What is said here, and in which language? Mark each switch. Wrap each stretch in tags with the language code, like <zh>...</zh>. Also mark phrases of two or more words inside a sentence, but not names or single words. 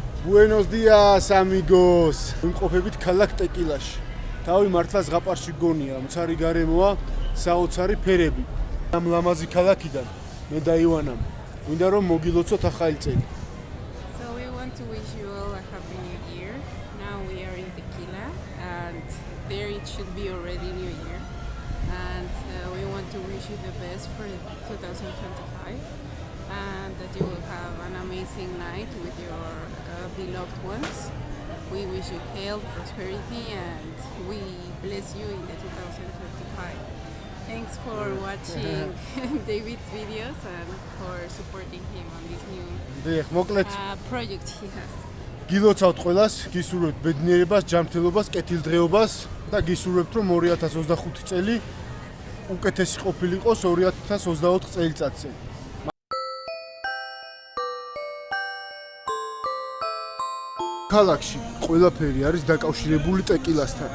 <es>Buenos días, amigos.</es> <ka>ვიმყოფებით ქალაქ ტეკილაში. თავი მართლა ზღაპარში გონია, მცარი გარემოა, საოცარი ფერები. ამ ლამაზი ქალაქიდან მე და ივანამ მინდა რომ მოგილოცოთ ახალი წელი.</ka> <en>So we want to wish you all a happy new year. Now we are in Tequila and there it should be already New Year. And we want to wish you the best for 2025 and that you will have an amazing night with your beloved ones. We wish you health, prosperity, and we bless you in the 2025. Thanks for watching David's videos and for supporting him on this new project he has.</en> <ka>გილოცავთ ყველას, გისურვებთ ბედნიერებას, ჯანმრთელობას, კეთილდღეობას და გისურვებთ რომ 2025 წელი უკეთესი ყოფილიყოს 2024 წელიწადზე. ქალაქში ყველაფერი არის დაკავშირებული ტეკილასთან.</ka>